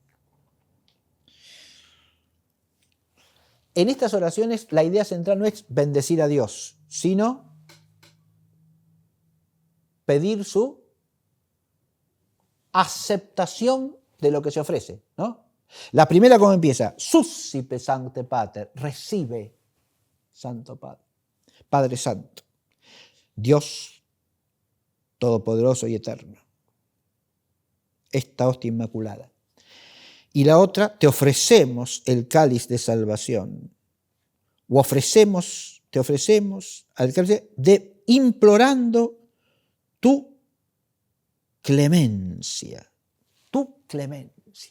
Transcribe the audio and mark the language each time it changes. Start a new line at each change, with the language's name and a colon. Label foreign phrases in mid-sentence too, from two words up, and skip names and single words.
Spanish: En estas oraciones la idea central no es bendecir a Dios, sino pedir su aceptación de lo que se ofrece, ¿no? La primera, ¿cómo empieza?
Latin: Suscipe sancte pater,
Spanish: recibe, Santo Padre, Padre Santo, Dios todopoderoso y eterno, esta hostia inmaculada. Y la otra, te ofrecemos el cáliz de salvación, o te ofrecemos al cáliz de implorando tu clemencia, tu clemencia.